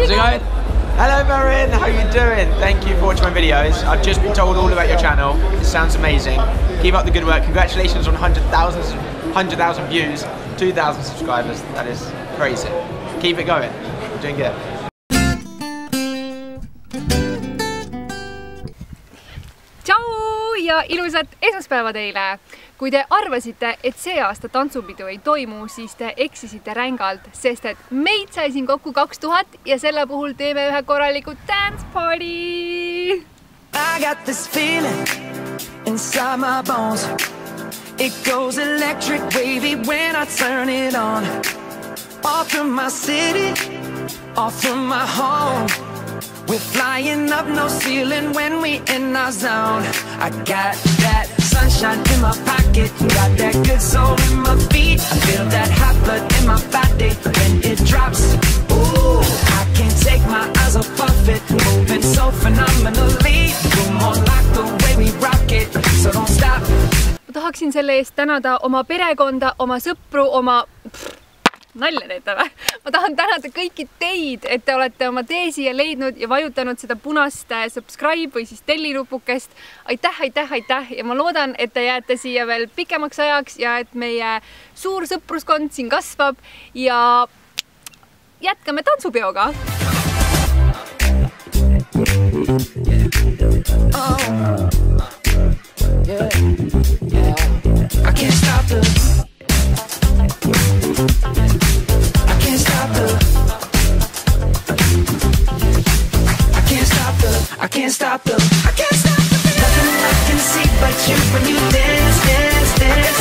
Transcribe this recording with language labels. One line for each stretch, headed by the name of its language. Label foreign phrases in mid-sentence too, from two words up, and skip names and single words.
English: it going? Hello Marin, how are you doing? Thank you for watching my videos. I've just been told all about your channel. It sounds amazing. Keep up the good work. Congratulations on 100,000 views, 2,000 subscribers. That is crazy. Keep it going. You're doing good.
Estonian: Tšau ja ilusat esmaspäeva teile! Kui te arvasite, et see aasta tantsupidu ei toimu, siis te eksisite rängalt, sest et meid sai siin kokku 2000 ja selle puhul teeme ühe korraliku
English: dance party! I got this feeling inside my bones. It goes electric wavy when I turn it on. Off from my city, off from my home. We're flying up no ceiling when we in our zone. I got that sunshine in my pocket, got that good soul in my feet. I feel that hot blood in my body when it drops. Ooh, I can't take my eyes off it, moving so phenomenally. You're more like the way we rock it, so don't stop.
Estonian: Ma tahaksin selle eest tänada oma perekonda, oma sõpru, oma... Nalja teete või? Ma tahan tänada kõiki teid, et te olete oma tee siia leidnud ja vajutanud seda punast subscribe või siis tellinupukest. Aitäh, aitäh, aitäh ja ma loodan, et te jääte siia veel pikemaks ajaks ja et meie suur sõpruskond siin kasvab ja jätkame tantsupeoga!
English: I can't stop the nothing I can see but you when you dance, dance, dance.